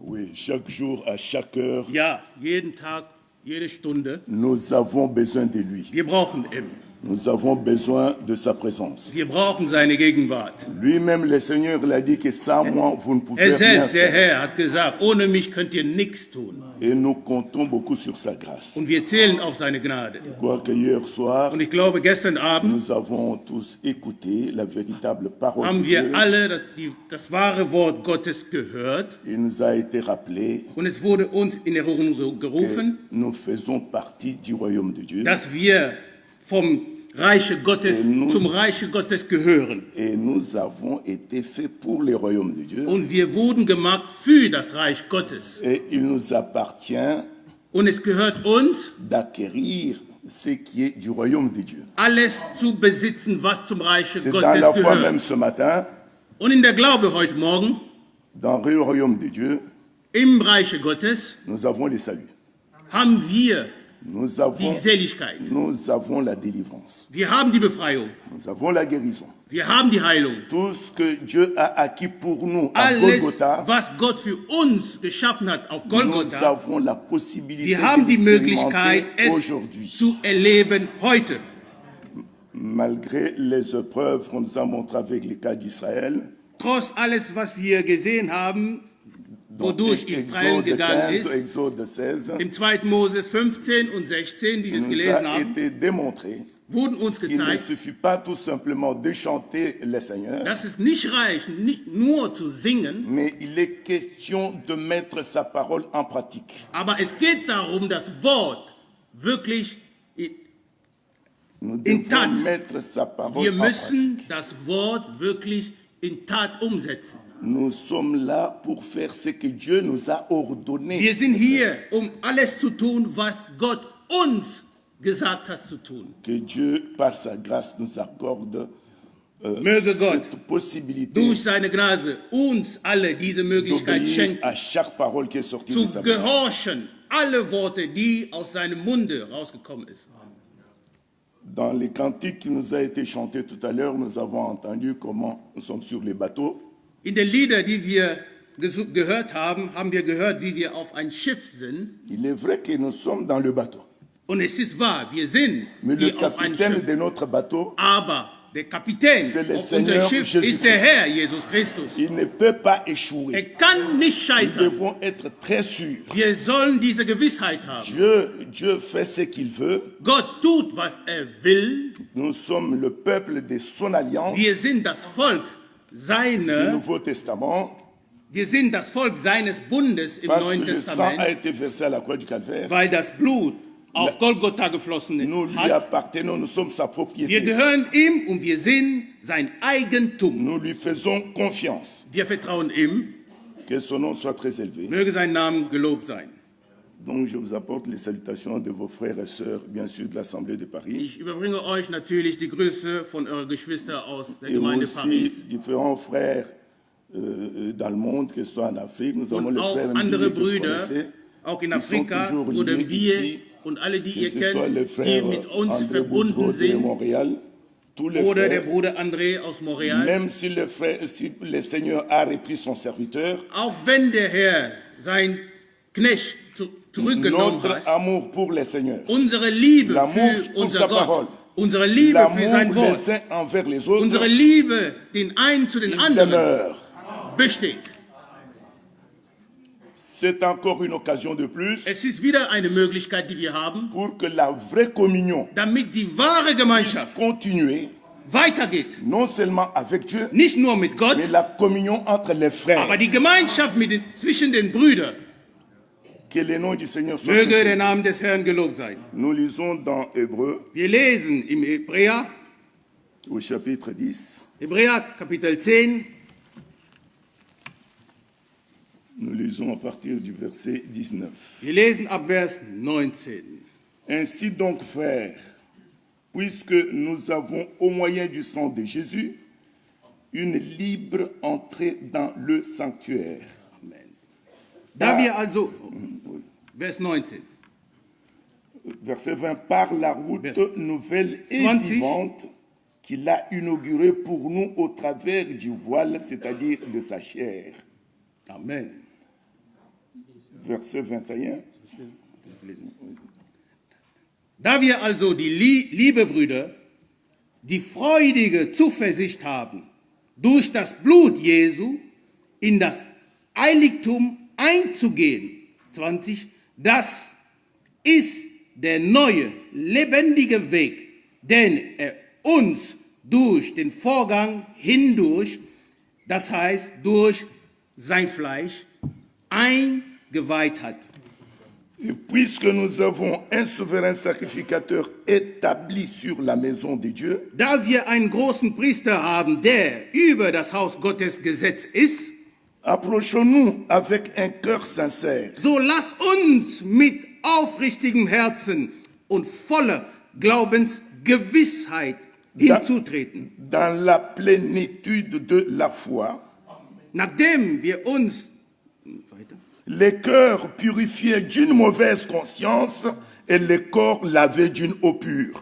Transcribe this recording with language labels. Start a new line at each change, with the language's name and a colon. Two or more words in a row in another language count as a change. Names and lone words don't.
French: chaque jour, à chaque heure,
German: Ja, jeden Tag, jede Stunde.
French: nous avons besoin de lui.
German: Wir brauchen ihn.
French: Nous avons besoin de sa présence.
German: Wir brauchen seine Gegenwart.
French: Lui-même, le Seigneur, l'a dit que sans moi, vous ne pouvez rien
German: Selbst, der
French: faire.
German: Herr, hat gesagt, ohne mich könnt ihr nichts tun.
French: Et nous comptons beaucoup sur sa grâce.
German: Und wir zählen auf seine Gnade.
French: Quoique hier soir,
German: Und ich glaube, gestern Abend
French: nous avons tous écouté la véritable parole
German: haben
French: de
German: wir
French: Dieu.
German: alle das wahre Wort Gottes gehört.
French: Il nous a été rappelé
German: Und es wurde uns in Erinnerung gerufen,
French: que nous faisons partie du royaume de Dieu.
German: dass wir vom Reiche Gottes zum Reiche Gottes gehören.
French: Et nous avons été faits pour le royaume de Dieu.
German: Und wir wurden gemacht für das Reich Gottes.
French: Et il nous appartient
German: Und es gehört uns,
French: d'acquérir ce qui est du royaume de Dieu.
German: alles zu besitzen, was zum Reiche
French: C'est dans
German: Gottes
French: la foi même
German: gehört.
French: ce matin,
German: Und in der Glaube heute Morgen,
French: dans le royaume de Dieu,
German: im Reiche Gottes,
French: nous avons le salut.
German: haben wir
French: Nous
German: die
French: avons,
German: Seligkeit.
French: nous avons la délivrance.
German: Wir haben die Befreiung.
French: Nous avons la guérison.
German: Wir haben die Heilung.
French: Tout ce que Dieu a acquis pour nous à
German: Alles,
French: Golgotha,
German: was Gott für uns geschaffen hat auf
French: nous
German: Golgotha,
French: avons la possibilité
German: wir haben die
French: de
German: Möglichkeit,
French: l'expérimenter
German: es
French: aujourd'hui.
German: zu erleben heute.
French: Malgré les épreuves qu'on nous a montrées avec le cas d'Israël,
German: Trotz alles, was wir gesehen haben, wodurch Israel
French: Exode
German: gegangen
French: 15,
German: ist,
French: Exode 16,
German: im 2. Moses 15 und 16, wie wir es
French: nous
German: gelesen
French: a
German: haben,
French: été démontré
German: wurden uns
French: qu'il ne
German: gezeigt,
French: suffit pas tout simplement de chanter le Seigneur,
German: dass es nicht reicht, nicht nur zu singen,
French: mais il est question de mettre sa parole en pratique.
German: aber es geht darum, das Wort wirklich,
French: Nous
German: In Tat.
French: devons mettre sa parole
German: wir
French: en
German: müssen
French: pratique.
German: das Wort wirklich in Tat umsetzen.
French: Nous sommes là pour faire ce que Dieu nous a ordonné.
German: Wir sind hier, um alles zu tun, was Gott uns gesagt hat zu tun.
French: Que Dieu, par sa grâce, nous accorde
German: Möge Gott
French: cette possibilité
German: durch seine Gnade uns alle diese Möglichkeit
French: d'obéir
German: schenken,
French: à chaque parole qui est sortie
German: zu
French: de sa bouche.
German: gehorchen, alle Worte, die aus seinem Munde rausgekommen ist.
French: Dans les cantiques qui nous a été chantés tout à l'heure, nous avons entendu comment nous sommes sur les bateaux.
German: In den Liedern, die wir gehört haben, haben wir gehört, wie wir auf ein Schiff sind.
French: Il est vrai que nous sommes dans le bateau.
German: Und es ist wahr, wir sind
French: Mais le
German: wie auf ein
French: capitaine
German: Schiff.
French: de notre bateau,
German: Aber der Kapitän
French: C'est le
German: auf
French: Seigneur
German: unser Schiff
French: Jesus
German: ist der
French: Christ.
German: Herr, Jesus Christus.
French: il ne peut pas échouer.
German: Er kann nicht
French: Nous
German: scheitern.
French: devons être très sûrs.
German: Wir sollen diese Gewissheit haben.
French: Dieu fait ce qu'il veut.
German: Gott tut, was er will.
French: Nous sommes le peuple de son alliance,
German: Wir sind das Volk
French: du
German: seiner,
French: Nouveau Testament,
German: wir sind das Volk seines Bundes im
French: parce
German: Neuen
French: que le sang a
German: Testament,
French: été versé à la croix du Calvaire.
German: weil das Blut auf Golgotha geflossen
French: Nous lui
German: hat.
French: appartenons, nous sommes sa
German: Wir
French: propriété.
German: gehören ihm und wir sind sein Eigentum.
French: Nous lui faisons confiance.
German: Wir vertrauen ihm.
French: Que son nom soit très élevé.
German: Möge sein Name gelobt sein.
French: Donc je vous apporte les salutations de vos frères et sœurs, bien sûr, de l'Assemblée de Paris.
German: Ich überbringe euch natürlich die Grüße von euren Geschwistern aus der
French: Et
German: Gemeinde
French: aussi
German: Paris.
French: différents frères dans le monde, que ce soit en Afrique. Nous avons
German: Und
French: les
German: auch
French: frères
German: andere
French: Mbili que vous
German: Brüder,
French: connaissez.
German: auch in
French: Ils sont
German: Afrika,
French: toujours
German: Bruder
French: liés
German: Bier
French: ici,
German: und alle, die
French: que
German: ihr
French: ce soit les
German: kennt, die
French: frères
German: mit uns
French: André
German: verbunden
French: Boudreau de
German: sind,
French: Montréal, tous les
German: oder der
French: frères,
German: Bruder André aus Montreal.
French: même si le Seigneur a repris son serviteur,
German: Auch wenn der Herr sein Knecht zurückgenommen
French: notre
German: hat,
French: amour pour le Seigneur,
German: unsere Liebe
French: l'amour
German: für
French: pour
German: unser
French: sa
German: Gott,
French: parole,
German: unsere Liebe für sein
French: l'amour
German: Wort,
French: les uns envers les autres,
German: unsere Liebe den einen zu den
French: il
German: anderen
French: demeure.
German: besteht.
French: C'est encore une occasion de plus
German: Es ist wieder eine Möglichkeit, die wir haben,
French: pour que la vraie communion
German: damit die wahre Gemeinschaft
French: continue,
German: weitergeht.
French: non seulement avec Dieu,
German: Nicht nur mit Gott,
French: mais la communion entre les frères.
German: aber die Gemeinschaft zwischen den Brüdern.
French: Que le nom du Seigneur soit
German: Möge der
French: glorifié.
German: Name des Herrn gelobt sein.
French: Nous lisons dans Hébreu,
German: Wir lesen im Hebräer
French: au chapitre 10,
German: Kapitel 10,
French: nous lisons à partir du verset 19.
German: wir lesen ab Vers 19.
French: Ainsi donc, frères, puisque nous avons au moyen du sang de Jésus une libre entrée dans le sanctuaire.
German: Amen. Da wir also, Vers 19,
French: Verset 20, par la route
German: Vers
French: nouvelle et
German: 20.
French: vivante qu'il a inaugurée pour nous au travers du voile, c'est-à-dire de sa chair.
German: Amen.
French: Verset 21.
German: Da wir also die liebe Brüder, die freudige Zuversicht haben, durch das Blut Jesu in das Heiligtum einzugehen. 20. Das ist der neue, lebendige Weg, den er uns durch den Vorgang hindurch, das heißt durch sein Fleisch, eingeweiht hat.
French: Et puisque nous avons un souverain sacrificateur établi sur la maison de Dieu,
German: Da wir einen großen Priester haben, der über das Haus Gottes gesetzt ist,
French: approchons-nous avec un cœur sincère,
German: so lass uns mit aufrichtigem Herzen und voller Glaubensgewissheit hinzutreten.
French: dans la plénitude de la foi,
German: Nachdem wir uns
French: les cœurs purifiés d'une mauvaise conscience et les corps lavés d'une eau pure.